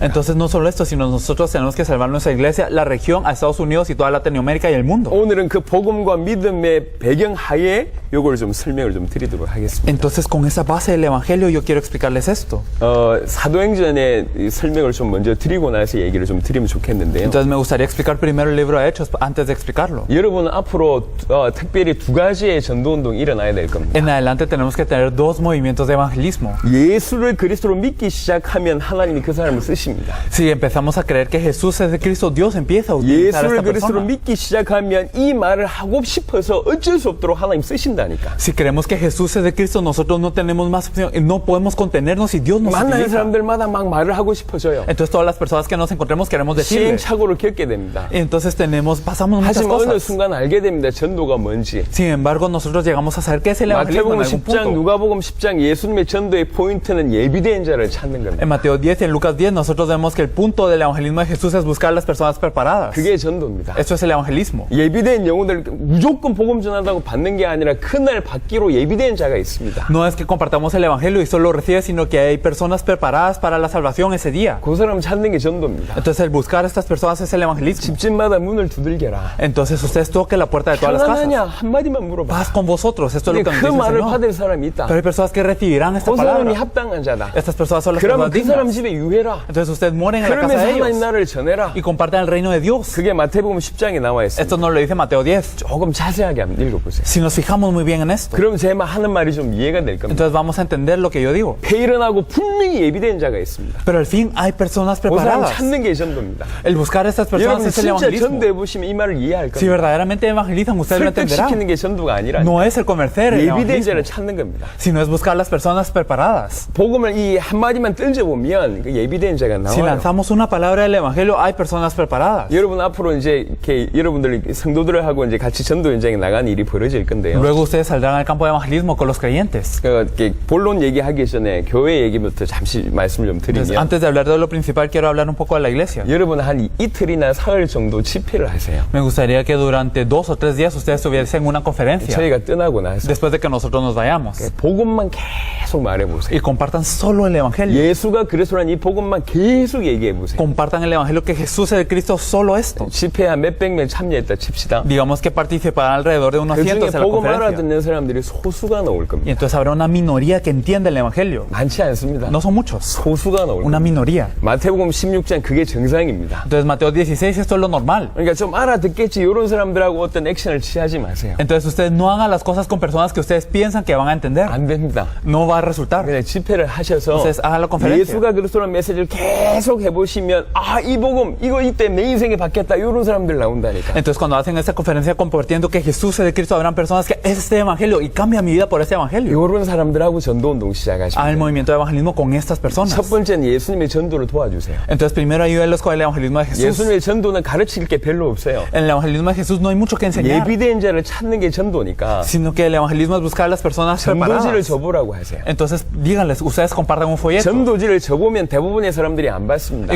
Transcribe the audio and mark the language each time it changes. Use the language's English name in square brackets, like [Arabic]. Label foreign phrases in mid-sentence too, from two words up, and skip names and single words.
[Spanish] Entonces no solo esto, sino nosotros tenemos que salvar nuestra iglesia, la región, a Estados Unidos y toda Latinoamérica y el mundo. [Korean] 오늘은 그 복음과 믿음의 배경 하에 요걸 좀 설명을 좀 드리도록 하겠습니다. [Spanish] Entonces con esa base del evangelio yo quiero explicarles esto. [Korean] 사도행전의 이 설명을 좀 먼저 드리고 나서 얘기를 좀 드리면 좋겠는데요. [Spanish] Entonces me gustaría explicar primero el libro de Hechos antes de explicarlo. [Korean] 여러분은 앞으로 특별히 두 가지의 전도운동이 일어나야 될 겁니다. [Spanish] En adelante tenemos que tener dos movimientos de evangelismo. [Korean] 예수를 그리스도로 믿기 시작하면 하나님이 그 사람을 쓰십니다. [Spanish] Si empezamos a creer que Jesús es de Cristo, Dios empieza a utilizar a [Korean] 예수를 [Spanish] esta [Korean] 그리스도로 [Spanish] persona. [Korean] 믿기 시작하면 이 말을 하고 싶어서 어쩔 수 없도록 하나님 쓰신다니까. [Spanish] Si creemos que Jesús es de Cristo, nosotros no tenemos más opción y no podemos contenernos y Dios nos [Korean] 만나는 [Spanish] utiliza. [Korean] 사람들마다 막 말을 하고 싶어져요. [Spanish] Entonces todas las personas que nos encontremos queremos decirles. [Korean] 시행착오를 겪게 됩니다. [Spanish] Entonces pasamos muchas [Korean] 하지만 어느 [Spanish] cosas. [Korean] 순간 알게 됩니다. 전도가 뭔지. [Spanish] Sin embargo, nosotros llegamos a saber qué es el evangelismo en [Korean] 마태복음 [Spanish] algún [Korean] 10장, [Spanish] punto. [Korean] 누가복음 10장 예수님의 전도의 포인트는 예비된 자를 찾는 겁니다. [Spanish] En Mateo 10 y en Lucas 10 nosotros vemos que el punto del evangelismo de Jesús es buscar a las personas preparadas. [Korean] 그게 전도입니다. [Spanish] Eso es el evangelismo. [Korean] 예비된 영혼들 무조건 복음 전한다고 받는 게 아니라 그날 받기로 예비된 자가 있습니다. [Spanish] No es que compartamos el evangelio y solo recibe, sino que hay personas preparadas para la salvación ese día. [Korean] 그 사람 찾는 게 전도입니다. [Spanish] Entonces el buscar a estas personas es el evangelismo. [Korean] 집집마다 문을 두들겨라. [Spanish] Entonces ustedes toquen la puerta de todas las [Korean] 편안하냐 [Spanish] casas. [Korean] 한마디만 물어봐. [Spanish] Paz con vosotros, esto es lo que nos [Korean] 그 [Spanish] dice el [Korean] 말을 [Spanish] Señor. [Korean] 받을 사람이 있다. [Spanish] Pero hay personas que recibirán esta [Korean] 그 사람이 [Spanish] palabra. [Korean] 합당한 자다. [Spanish] Estas personas son las [Korean] 그러면 [Spanish] personas [Korean] 그 사람 [Spanish] dignas. [Korean] 집에 유해라. [Spanish] Entonces ustedes mueren en la casa [Korean] 그러면서 [Spanish] de [Korean] 하나님 [Spanish] ellos [Korean] 나라를 전해라. [Spanish] y compartan el reino de Dios. [Korean] 그게 마태복음 10장에 나와 있습니다. [Spanish] Esto nos lo dice Mateo 10. [Korean] 조금 자세하게 한번 읽어보세요. [Spanish] Si nos fijamos muy bien en esto, [Korean] 그럼 제 하는 말이 좀 이해가 될 겁니다. [Spanish] entonces vamos a entender lo que yo digo. [Korean] 회일은하고 분명히 예비된 자가 있습니다. [Spanish] Pero al fin hay personas [Korean] 그 사람 [Spanish] preparadas. [Korean] 찾는 게 전도입니다. [Spanish] El buscar a estas personas [Korean] 여러분 [Spanish] es el [Korean] 진짜 [Spanish] evangelismo. [Korean] 전도해보시면 이 말을 이해할 [Spanish] Si [Korean] 겁니다. [Spanish] verdaderamente evangelizan, ustedes lo entenderán. [Korean] 설득시키는 게 전도가 아니라 [Spanish] No es el convencer el [Korean] 예비된 자를 [Spanish] evangelismo, [Korean] 찾는 겁니다. [Spanish] sino es buscar a las personas preparadas. [Korean] 복음을 이 한마디만 던져보면 그 예비된 자가 [Spanish] Si [Korean] 나와요. [Spanish] lanzamos una palabra del evangelio, hay personas preparadas. [Korean] 여러분 앞으로 이제 이렇게 여러분들 성도들을 하고 이제 같이 전도 현장에 나가는 일이 벌어질 건데요. [Spanish] Luego ustedes saldrán al campo de evangelismo con los creyentes. [Korean] 이렇게 본론 얘기하기 전에 교회 얘기부터 잠시 말씀을 좀 [Spanish] Entonces, [Korean] 드리면 [Spanish] antes de hablar de lo principal, quiero hablar un poco de la iglesia. [Korean] 여러분 한 이틀이나 사흘 정도 집회를 하세요. [Spanish] Me gustaría que durante 2 o 3 días ustedes tuviesen una conferencia [Korean] 저희가 떠나고 나서 [Spanish] después de que nosotros nos vayamos [Korean] 복음만 계속 말해보세요. [Spanish] y compartan solo el evangelio. [Korean] 예수가 예수가 그리스도라는 이 복음만 계속 얘기해 보세요. [Spanish] Compartan el evangelio que Jesús es el Cristo, solo esto. [Korean] 집회에 한 몇백 명 참여했다 칩시다. [Spanish] Digamos que participarán alrededor de unos [Korean] 그 중에 [Spanish] cientos en la [Korean] 복음 [Spanish] conferencia. [Korean] 알아듣는 사람들이 소수가 나올 [Spanish] Y [Korean] 겁니다. [Spanish] entonces habrá una minoría que entiende el evangelio. [Korean] 많지 않습니다. [Spanish] No son muchos, [Korean] 소수가 나올 [Spanish] una [Korean] 겁니다. [Spanish] minoría. [Korean] 마태복음 16장 그게 정상입니다. [Spanish] Entonces Mateo 16, esto es lo normal. [Korean] 그러니까 좀 알아듣겠지 이런 사람들하고 어떤 액션을 취하지 마세요. [Spanish] Entonces ustedes no hagan las cosas con personas que ustedes piensan que van a entender. [Korean] 안 됩니다. [Spanish] No va a resultar. [Korean] 그냥 집회를 하셔서 [Spanish] Entonces hagan la conferencia. [Korean] 예수가 그리스도라는 메시지를 계속 해보시면 이 복음 이거 이때 내 인생이 바뀌었다 이런 사람들 나온다니까. [Spanish] Entonces cuando hacen esta conferencia compartiendo que Jesús es el Cristo, habrán personas que es este evangelio y cambia mi vida por este evangelio. [Korean] 이런 사람들하고 전도운동 시작하시면 [Spanish] Hagan el movimiento de evangelismo con estas personas. [Korean] 첫 번째는 예수님의 전도를 도와주세요. [Spanish] Entonces primero ayúdenlos con el evangelismo de Jesús. [Korean] 예수님의 전도는 가르칠 게 별로 없어요. [Spanish] En el evangelismo de Jesús no hay mucho que enseñar, [Korean] 예비된 자를 찾는 게 전도니까 [Spanish] sino que el evangelismo es buscar a las personas [Korean] 전도지를 [Spanish] preparadas. [Korean] 접으라고 하세요. [Spanish] Entonces díganles, ustedes compartan un folleto. [Korean] 전도지를 접으면 대부분의 사람들이 안 받습니다.